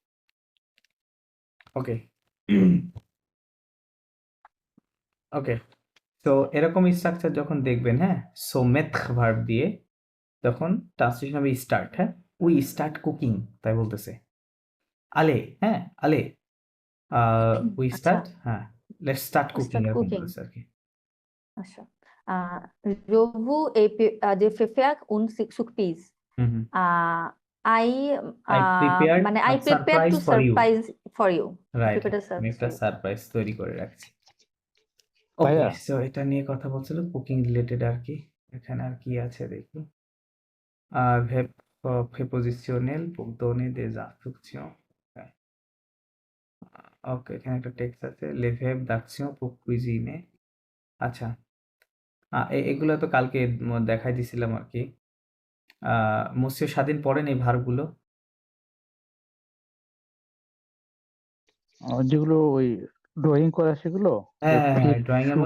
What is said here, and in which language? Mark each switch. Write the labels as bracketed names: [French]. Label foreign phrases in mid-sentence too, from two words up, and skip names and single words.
[Bangla] ওকে, ওকে, তো এরকম স্ট্রাকচার যখন দেখবেন, হ্যাঁ, সো মেথ ভার্ব দিয়ে তখন ট্রান্সলেশন হবে স্টার্ট, হ্যাঁ, [English] we start cooking, [Bangla] তাই বলতেছে। আলে, হ্যাঁ, আলে [English] we start, [Bangla] হ্যাঁ, [English] let's start cooking, [Bangla] এরকম বলতেছে আর কি। আচ্ছা, [French] je vous ai fait faire une surprise. হুম হুম [English] আই I prepared [Bangla] মানে আ [English] I prepare সারপ্রাইজ টু for you surprise for you রাইট প্রিপেয়ার [Bangla] আমি একটা সারপ্রাইজ সারপ্রাইজ তৈরি করে রাখছি ওকে ভাইয়া সো এটা নিয়ে কথা বলছিল কুকিং রিলেটেড আর কি এখানে আর কি আছে দেখি [French] prepositionnel pour donner des instructions [Bangla] ওকে এখানে একটা টেক্সট আছে [French] les verbes d'action pour cuisiner [Bangla] আচ্ছা এগুলো তো কালকে দেখাই দিছিলাম আর কি মসিও স্বাধীন পড়েন এই ভার্বগুলো যেগুলো ওই ড্রয়িং করা সেগুলো যে হ্যাঁ ফিক ড্রয়িং এর